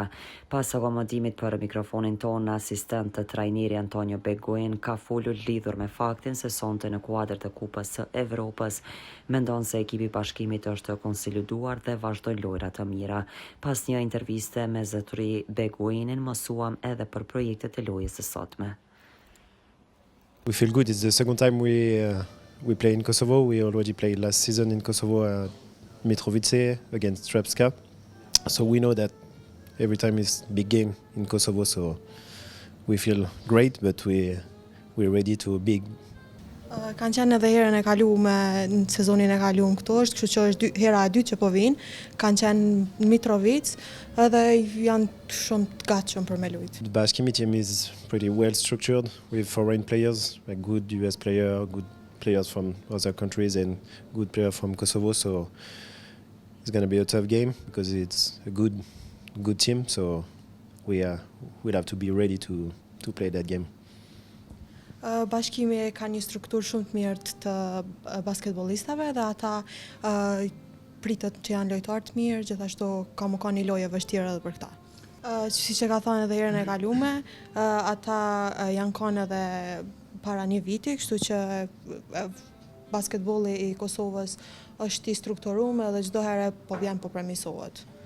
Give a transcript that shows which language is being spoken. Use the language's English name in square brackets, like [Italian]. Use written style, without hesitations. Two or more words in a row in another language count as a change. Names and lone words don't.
[Albanian] Pas akomodimit për mikrofonin tonë, asistent të trajneri Antonio Beguin ka folur lidhur me faktin se sonte në kuadër të Kupës së Evropës mendon se ekipi i bashkimit është konsoliduar dhe vazhdojnë lojra të mira. Pas një interviste me zotëri Beguinin, mësuam edhe për projektet e lojës së sotme. [English] We feel good. It's the second time we play in Kosovo. We already played last season in Kosovo at Mitrovice against Srpska. So we know that every time is big game in Kosovo. So we feel great, but we're ready to big. [Albanian] Kanë qenë edhe herën e kaluar në sezonin e kaluar këtu, kështu që është hera e dytë që po vinë. Kanë qenë në Mitrovic edhe janë shumë të gatshëm për me luajt. [English] The Bashkimi team is pretty well structured with foreign players, like good US player, good players from other countries and good player from Kosovo. So it's going to be a tough game because it's a good team. So we'll have to be ready to play that game. [Albanian] Bashkimi ka një strukturë shumë të mirë të basketbollistëve dhe ata pritet që janë lojtarë të mirë, gjithashtu ka një lojë vështirë edhe për këta. Siç e ka thënë edhe herën e kaluar, ata janë kanë edhe para një viti, kështu që basketbolli i Kosovës është i strukturuar dhe çdo herë po vjen po premisohet.